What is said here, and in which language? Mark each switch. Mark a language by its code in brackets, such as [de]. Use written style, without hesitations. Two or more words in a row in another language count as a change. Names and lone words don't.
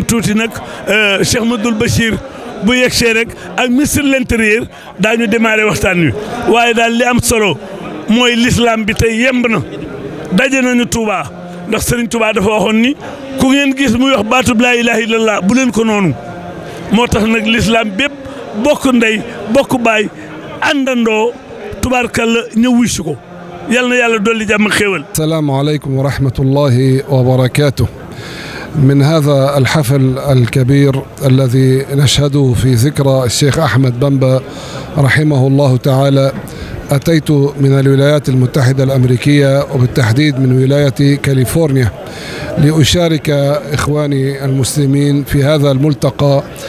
[wo] tuuti nag Cheikh Mouhamadoul Bachir bu yegsee rek ak [fr] ministre de l'intérieur [wo] daañu démarrer waxtaan wi waaye daal li am solo mooy l'islam bi tey yemb na daje nañu Touba ndax Serigne Touba dafa waxoon ni ku ngeen gis muy wax baatub [ar] لا إله إلا الله [wo] bu leen ko noonu moo tax nag l'islam bépp bokk ndey bokk baay àndandoo tubaarkalla ñëw wuy si ko yal na yàlla dolli jàmm xéewal. [ar] السلام عليكم ورحمة الله وبركاته. من هذا الحفل الكبير الذي نشهده في ذكرى الشيخ أحمد بمبا رحمه الله تعالى أتيت من الولايات المتحدة الأمريكية وبالتحديد من ولاية كاليفورنيا لأشارك إخواني المسلمين في هذا الملتقى